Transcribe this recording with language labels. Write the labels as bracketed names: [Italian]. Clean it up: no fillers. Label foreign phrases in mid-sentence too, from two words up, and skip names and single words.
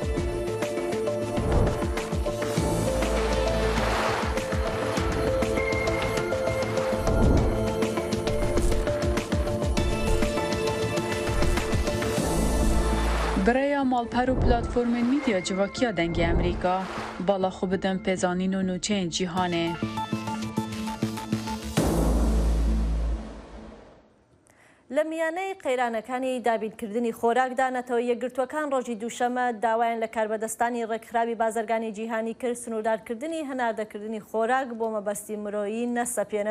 [Kurdish] Birêya malper û platformên mîdya civakiya dengê Amerîka bala xwe bidin pêzanîn û nûçeyên cîhanê. [Central Kurdish] لە میانەی قەیرانەکانی دابینکردنی خۆراکدا نەتەوە یەکگرتوەکان ڕۆژی دووشەمە داوایان لە کاربەدەستانی ڕێکخراوی بازرگانی جیهانی کرد سنووردارکردنی هەناردەکردنی خۆراک بۆ مەبەستی مرۆیی نەسەپێنن.